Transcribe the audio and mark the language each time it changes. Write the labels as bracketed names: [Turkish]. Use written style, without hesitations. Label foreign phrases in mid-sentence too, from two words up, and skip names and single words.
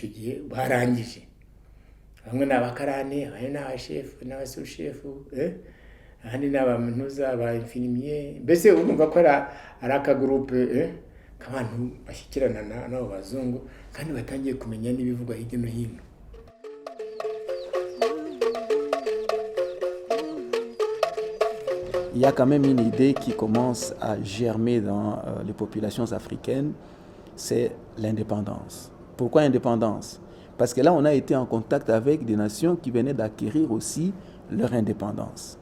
[Kinyarwanda] Icyo gihe barangije, bamwe ni abakarani, abandi ni abashefu n'abasushefu, ahandi ni abamenuza, aba infirmier. Mbese urumva ko ari akagurupe k'abantu bashyikirana n'abo bazungu, kandi batangiye kumenya n'ibivugwa hirya no hino. [French] Il y a quand même une idée qui commence à germer dans les populations africaines, c'est l'indépendance. Pourquoi indépendance? Parce que là, on a été en contact avec des nations qui venaient d'acquérir aussi leur indépendance.